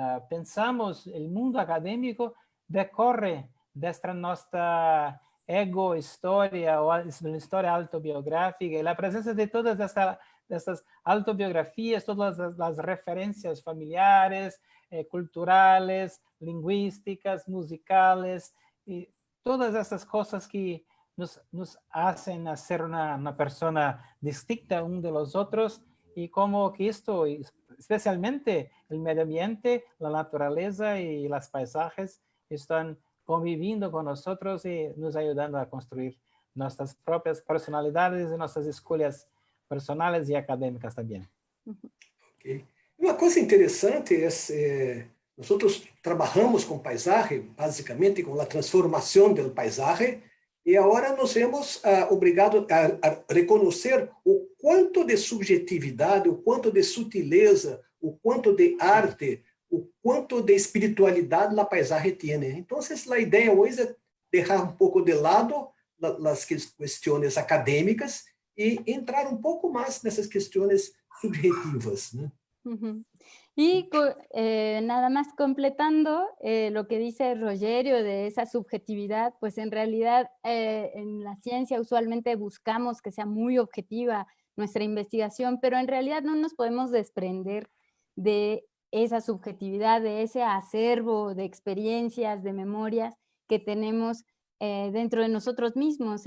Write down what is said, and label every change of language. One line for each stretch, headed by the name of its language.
Spanish: pensamos, el mundo académico decorre de nuestra ego-historia o una historia autobiográfica y la presencia de todas estas autobiografías, todas las referencias familiares, culturales, lingüísticas, musicales, y todas estas cosas que nos hacen ser una persona distinta uno de los otros y como que esto, especialmente el medio ambiente, la naturaleza y los paisajes están conviviendo con nosotros y nos ayudando a construir nuestras propias personalidades y nuestras escolhas personales y académicas también. Okay.
Portuguese: Uma coisa interessante nós trabalhamos com paisagem, basicamente com a transformação do paisagem, e agora nos vemos obrigados a reconhecer o quanto de subjetividade, o quanto de sutileza, o quanto de arte, o quanto de espiritualidade a paisagem tem. Então, a ideia hoje é deixar um pouco de lado as questões acadêmicas e entrar um pouco mais nessas questões subjetivas, né? Ujú.
Spanish: Y nada más completando lo que dice Rogerio de esa subjetividad, pues en realidad en la ciencia usualmente buscamos que sea muy objetiva nuestra investigación, pero en realidad no nos podemos desprender de esa subjetividad, de ese acervo de experiencias, de memorias que tenemos dentro de nosotros mismos.